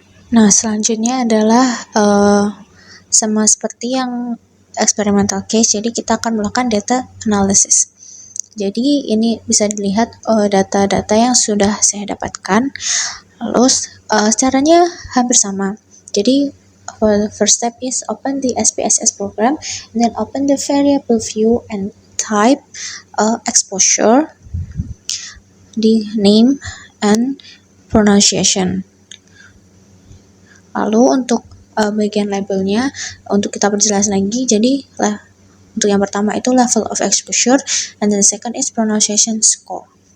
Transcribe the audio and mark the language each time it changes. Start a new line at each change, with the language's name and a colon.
Indonesian: Nah, selanjutnya adalah sama seperti yang experimental case, jadi kita akan melakukan data analysis. Jadi ini bisa dilihat data-data yang sudah saya dapatkan. Lalu caranya hampir sama.
English: Jadi first step is open the SPSS program, and then open the variable view and type exposure, the name and pronunciation.
Indonesian: Lalu untuk bagian labelnya, untuk kita perjelas lagi, jadi untuk yang pertama itu
English: level of exposure, and then second is pronunciation score.